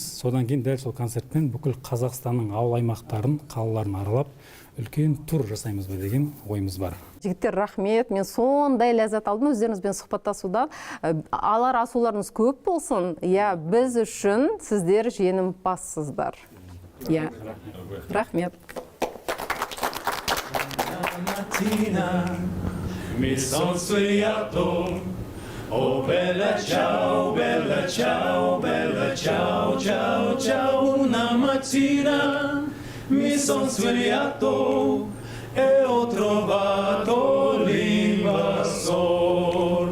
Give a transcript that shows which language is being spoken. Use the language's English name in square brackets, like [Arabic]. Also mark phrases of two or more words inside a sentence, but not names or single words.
[Kazakh] Содан кейін дәл сол концертпен бүкіл Қазақстанның ауыл аймақтарын, қалаларын аралап, үлкен тур жасаймыз ба деген ойымыз бар. Жігіттер, рахмет. Мен сондай ләззат алдым өздеріңізбен сұхбаттасудан. Алар асуларыңыз көп болсын. Біз үшін сіздер жеңімпазсыздар. Рахмет. [Italian] Oh bella ciao, bella ciao, bella ciao, ciao, ciao. Una mattina mi son svegliato e ho trovato l'invasor.